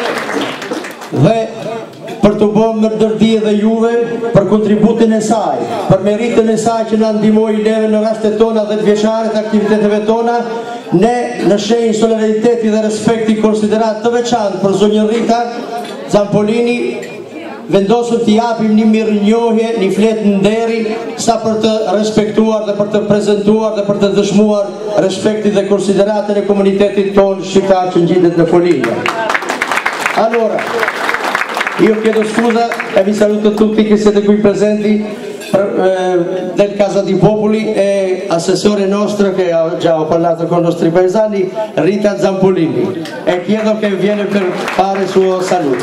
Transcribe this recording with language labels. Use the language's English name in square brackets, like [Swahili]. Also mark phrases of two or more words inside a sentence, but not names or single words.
[Albanian] Dhe për të bërë më dërdi edhe juve për kontributin e saj, për meritën e saj që na ndihmoi neve në rastet tona dhe të vjeçare të aktiviteteve tona, ne në shenjë solidariteti dhe respekti konsiderat të veçantë për zonjën Rita Zampolini vendosëm të japim një mirënjohje, një fletë nderi, sa për të respektuar dhe për të prezentuar dhe për të dëshmuar respekti dhe konsideratën e komunitetit tonë shqiptar që ngjitet në Folinjë. [Italian] Allora, io chiedo scusa e vi saluto tutti che siete qui presenti del Casa di Popoli e assessore nostro che già ho parlato con i nostri paesani, Rita Zampolini, e chiedo che viene per fare il suo saluto.